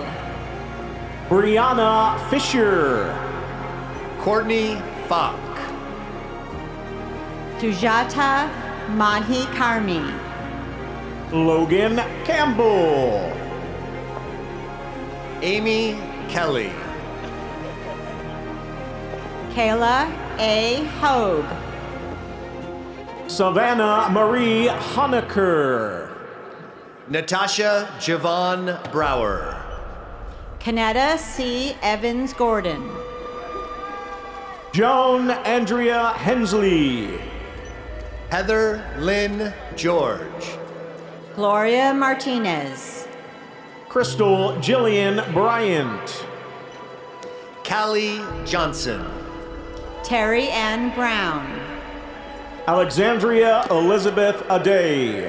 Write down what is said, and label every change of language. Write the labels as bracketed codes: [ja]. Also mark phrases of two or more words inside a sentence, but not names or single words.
[en] Brianna Fisher. Courtney Falk. Sujata Mahi Karmi. Logan Campbell. Amy Kelly. Kayla A. Hogue. Savannah Marie Honecker. Natasha Javon Brower. Kanetta C. Evans Gordon. Joan Andrea Hensley. Heather Lynn George. Gloria Martinez. Crystal Jillian Bryant. Callie Johnson. Terry Ann Brown. Alexandria Elizabeth Aday.